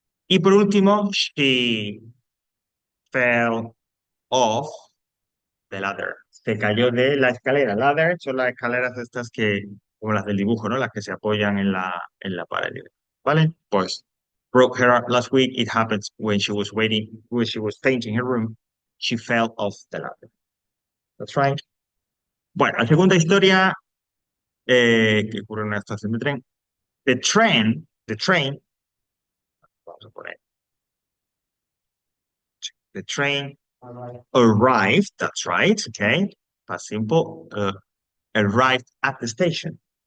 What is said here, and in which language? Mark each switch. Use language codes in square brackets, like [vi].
[es] Y por último, [en] she fell off the ladder. [es] Se cayó de la escalera. Ladder son las escaleras estas que, como las del dibujo, ¿no? Las que se apoyan en la pared. ¿Vale? [en] Pues, broke her up last week. It happened when she was painting her room. She fell off the ladder. That's right. [es] Bueno, la segunda historia que ocurre en una estación de tren. [en] The train, [es] vamos a poner, [en] the train arrived, that's right, okay, past simple, arrived at the station.